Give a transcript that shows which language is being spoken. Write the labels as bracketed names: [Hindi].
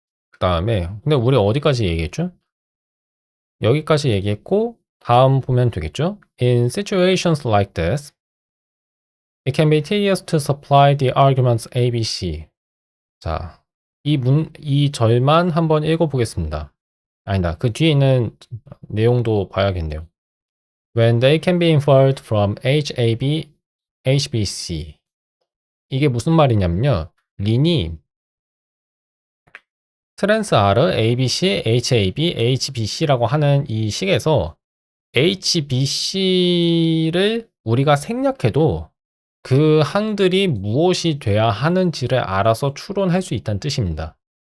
[Korean] 그 다음에 근데 우리 어디까지 얘기했죠? 여기까지 얘기했고 다음 보면 되겠죠? [English] In situations like this, it can be tedious to supply the arguments A, B, C. [Korean] 자, 이 절만 한번 읽어보겠습니다. 아니다, 그 뒤에 있는 내용도 봐야겠네요. [English] When they can be inferred from H, A, B, H, B, C. [Korean] 이게 무슨 말이냐면요. 린이 트랜스 R, ABC, HAB, HBC라고 하는 이 식에서 HBC를 우리가 생략해도 그 항들이 무엇이 돼야 하는지를 알아서 추론할 수 있다는 뜻입니다.